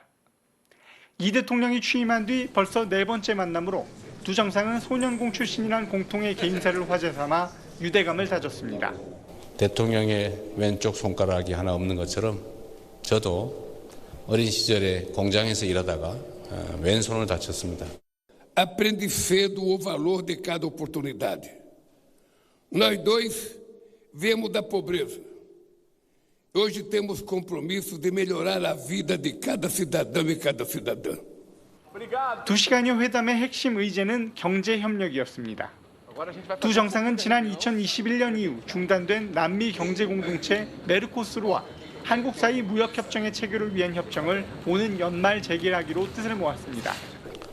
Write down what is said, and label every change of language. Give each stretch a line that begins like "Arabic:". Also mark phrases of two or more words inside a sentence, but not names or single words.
Korean: 이 대통령이 취임한 뒤 벌써 4번째 만남으로 두 정상은 소년공 출신이란 공통의 개인사를 화제 삼아 유대감을 다졌습니다. 대통령의 왼쪽 손가락이 하나 없는 것처럼 저도 어린 시절에 공장에서 일하다가 왼손을 다쳤습니다.
Portuguese: Aprendi cedo o valor de cada oportunidade. Nós dois viemos da pobreza. Hoje temos compromisso de melhorar a vida de cada cidadão e cada cidadã.
Korean: 2시간여 회담의 핵심 의제는 경제 협력이었습니다. 두 정상은 지난 2021년 이후 중단된 남미 경제 공동체 메르코수르와 한국 사이 무역 협정의 체결을 위한 협정을 오는 연말 재개하기로 뜻을 모았습니다.